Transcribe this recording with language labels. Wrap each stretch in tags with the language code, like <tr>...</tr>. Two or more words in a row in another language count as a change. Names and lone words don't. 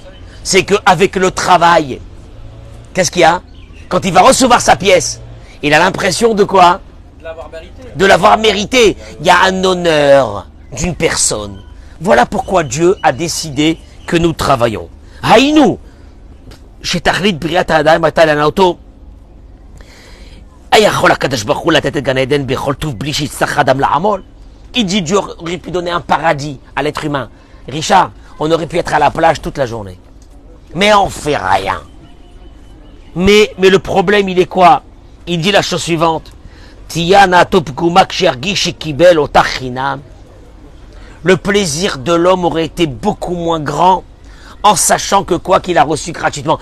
<fr>C'est qu'avec le travail, qu'est-ce qu'il y a? Quand il va recevoir sa pièce, il a l'impression de quoi? De l'avoir mérité. Il y a un honneur d'une personne. Voilà pourquoi Dieu a décidé que nous travaillons.</fr> <he>Haïnou, שתכלית בריאת האדם הייתה להנאתו. יכול הקדוש ברוך הוא לתת את גן עדן בכל טוב בלי שיצטרך אדם לעמול?</he> <fr>Il dit Dieu aurait pu donner un paradis à l'être humain. Richard, on aurait pu être à la plage toute la journée. Mais on fait rien. Mais le problème, il est quoi? Il dit la chose suivante. Le plaisir de l'homme aurait été beaucoup moins grand en sachant que quoi qu'il a reçu gratuitement.</fr>